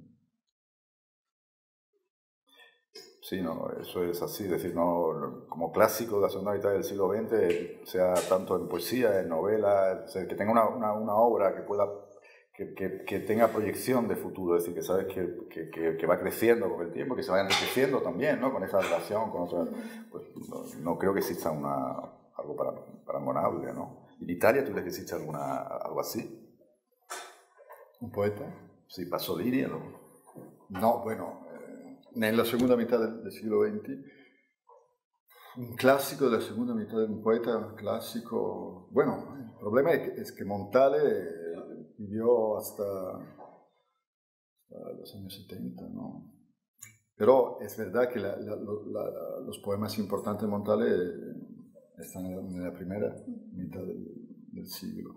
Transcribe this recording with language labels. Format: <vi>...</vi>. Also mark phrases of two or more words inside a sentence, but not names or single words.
<es>Sí, no, eso es así, es decir, no, como clásico de la segunda mitad del siglo XX, sea tanto en poesía, en novela, que tenga una obra que pueda, que tenga proyección de futuro, es decir, que sabes que va creciendo con el tiempo, que se vaya enriqueciendo también, ¿no? Con esa relación, con otras, pues no creo que exista algo parangonable, ¿no? ¿En Italia tú crees que existe algo así? ¿Un poeta? Sí, Pasolini, ¿no? No, bueno,</es> <it>nella seconda metà del siglo XX, un classico della seconda metà,</it> <es>un poeta clásico. Bueno, el problema es que Montale vivió hasta los años 70, ¿no? Pero es verdad que los poemas importantes de Montale están en la primera mitad del siglo.</es>